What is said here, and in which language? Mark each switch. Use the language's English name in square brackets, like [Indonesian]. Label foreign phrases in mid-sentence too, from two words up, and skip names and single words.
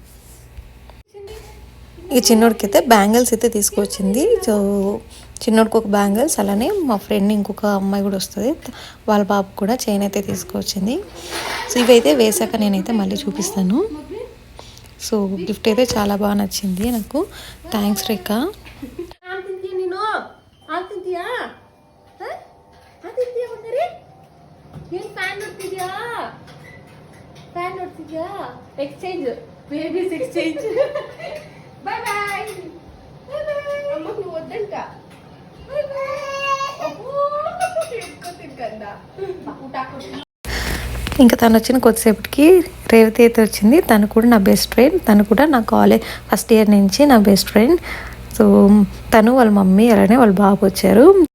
[Telugu] ఇక చిన్నోడికి అయితే బ్యాంగిల్స్ అయితే తీసుకువచ్చింది. సో చిన్నోడికి ఒక బ్యాంగిల్స్, అలానే మా ఫ్రెండ్ ఇంకొక అమ్మాయి కూడా వస్తుంది, వాళ్ళ బాబు కూడా చైన్ అయితే తీసుకువచ్చింది. సో ఇవైతే వేసాక నేనైతే మళ్ళీ చూపిస్తాను. [English] so gift [Telugu] అయితే చాలా బాగా నచ్చింది నాకు. థ్యాంక్స్ రేఖ. [English] exchange babies exchange bye bye [Telugu] అమ్మకి వద్దంట ఇంకా తను వచ్చిన కొద్దిసేపటికి రేవతి అయితే వచ్చింది. తను కూడా నా [English] best friend. [Telugu] తను కూడా నా [English] college first year [Telugu] నుంచి నా [English] best friend. [Telugu] సో తను వాళ్ళ మమ్మీ అలానే వాళ్ళ బాబు వచ్చారు.